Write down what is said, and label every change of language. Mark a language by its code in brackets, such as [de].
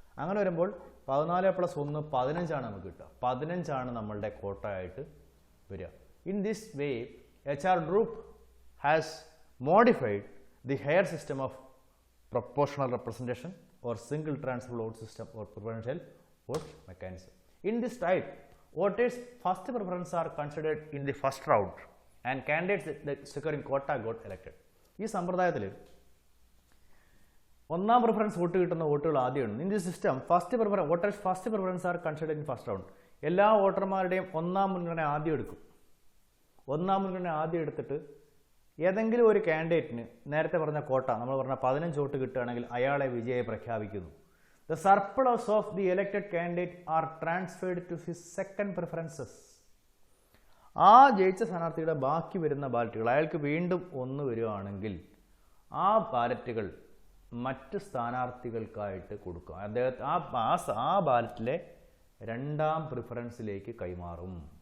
[ml] അങ്ങനെ വരുമ്പോൾ 14 + 1 15 നമുക്ക് കിട്ടുക. 15 നമ്മളുടെ കോട്ടയായിട്ട് വരിക. [en] In this way HR group has modified the Hare system of proportional representation or single transfer vote system or preferential vote mechanism. In this type, voters' first preference are considered in the first round and candidates that securing quota got elected. [ml] ഈ സമ്പ്രദായത്തിൽ ഒന്നാം preference vote കിട്ടുന്ന വോട്ടുകൾ ആദ്യമാണ്. [en] In this system voters first preference are considered in first round. [ml] എല്ലാ വോട്ടർമാരുടെയും ഒന്നാം മുൻഗണന ആദ്യം എടുക്കും. ഒന്നാം മുൻഗണന ആദ്യം എടുത്തിട്ട് ഏതെങ്കിലും ഒരു കാൻഡിഡേറ്റിന് നേരത്തെ പറഞ്ഞ കോട്ട, നമ്മൾ പറഞ്ഞ 15 വോട്ട് കിട്ടുകയാണെങ്കിൽ അയാളെ വിജയെ പ്രഖ്യാപിക്കുന്നു. [en] The surplus of the elected candidate are transferred to his second preferences. [ml] ആ ജയിച്ച സ്ഥാനാർത്ഥിയുടെ ബാക്കി വരുന്ന ബാലറ്റുകൾ അയാൾക്ക് വീണ്ടും 1 വരികയാണെങ്കിൽ ആ ബാലറ്റുകൾ മറ്റ് സ്ഥാനാർത്ഥികൾക്കായിട്ട് കൊടുക്കും. അദ്ദേഹത്തെ ആ ബാലറ്റിലെ രണ്ടാം പ്രിഫറൻസിലേക്ക് കൈമാറും.